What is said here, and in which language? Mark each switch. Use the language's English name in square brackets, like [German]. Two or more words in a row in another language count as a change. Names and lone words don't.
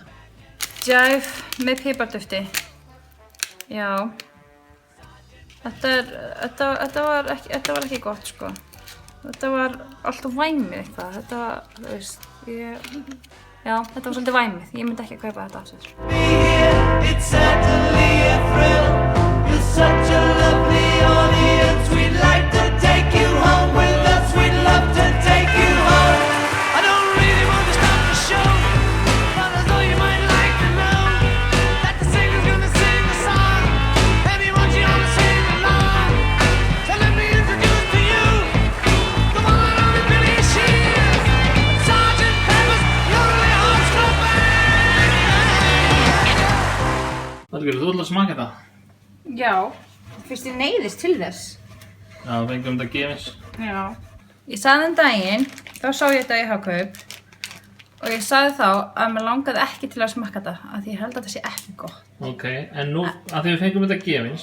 [Icelandic] Jive með pipardufti. Já. Þetta var ekki gott sko. Þetta var alltaf væmið eitthvað. Þetta var, þú veist, já, þetta var svolítið væmið. Ég myndi ekki að kaupa þetta aftur. [English] It's certainly a thrill. You're such a lovely audience. We'd like to take you home with us. We'd love to take you home. I don't really want to start the show, but I thought you might like to know that the singer's gonna sing the song, and he wants you all to sing along. So let me introduce to you the one and only Billy Shears, Sgt. Pepper's Lonely Hearts Club Band. [Icelandic] Valgerður, þú ætlar að smaka þetta? Já, fyrst ég neyðist til þess. Já, fengum þetta gefins. Já. Ég sagði daginn, þá sá ég þetta í Hagkaup og ég sagði þá að mér langaði ekki til að smakka þetta af því ég held að þetta sé ekki gott. Ok, en nú, að því við fengum þetta gefins.